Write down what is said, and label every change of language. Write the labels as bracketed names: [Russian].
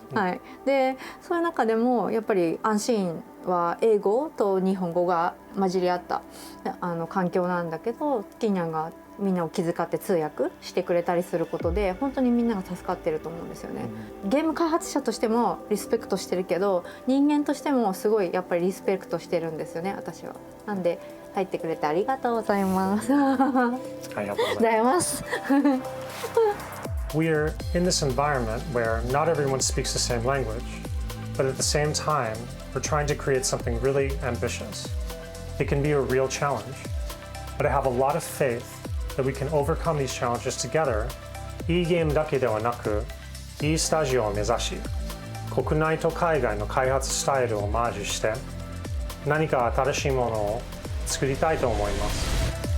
[Japanese] はい、でそういう中でもやっぱりアンシーンは英語と日本語が混じり合った環境なんだけど、キーニャンがみんなを気遣って通訳してくれたりすることで本当にみんなが助かってると思うんですよね。ゲーム開発者としてもリスペクトしてるけど、人間としてもすごいやっぱりリスペクトしてるんですよね、私は。なんで入ってくれてありがとうございます。ありがとうございます。 [English] We're in this environment where not everyone speaks the same language, but at the same time, we're trying to create something really ambitious. It can be a real challenge, but I have a lot of faith that we can overcome these challenges together. [Japanese] いいゲームだけではなく、いいスタジオを目指し、国内と海外の開発スタイルをマージして、何か新しいものを作りたいと思います。